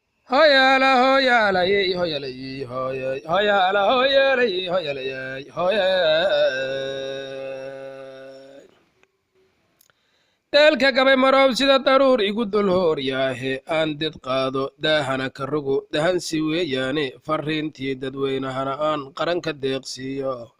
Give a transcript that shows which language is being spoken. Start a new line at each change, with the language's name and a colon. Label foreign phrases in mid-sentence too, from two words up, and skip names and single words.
Somali: Hoyala, hoyala, yey, hoyala, yey, hoyay. Hoyala, hoyala, yey, hoyala, yey, hoyay. Dalka gabay marow sida daruur igu dul hoor yaahe, aan did qaado, daahana ka rogo, dahansi weeyaane, farriintii dadweynahana aan qaran ka deeqsiiyo.